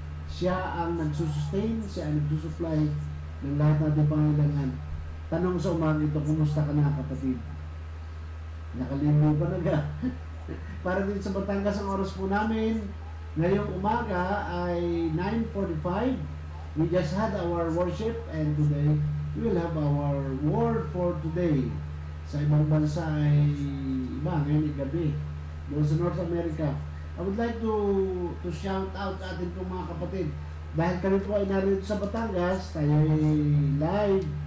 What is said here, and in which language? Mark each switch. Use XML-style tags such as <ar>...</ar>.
<tl>Siya ang nagsusustain, siya ang nagsusupply ng lahat natin pangailangan. Tanong sa umaga ito, kumusta ka na kapatid? Nakalimutan pa na ka. Para din sa Batangas ang oras po namin, ngayong umaga ay 9:45.</tl> <en>We just had our worship and today we will have our word for today.</en> <tl>Sa ibang bansa ay iba, ngayon ay gabi. Doon sa North America.</tl> <en>I would like to shout out</en> <tl>sa atin pong mga kapatid. Dahil kami po ay narito sa Batangas, tayo ay live.</tl>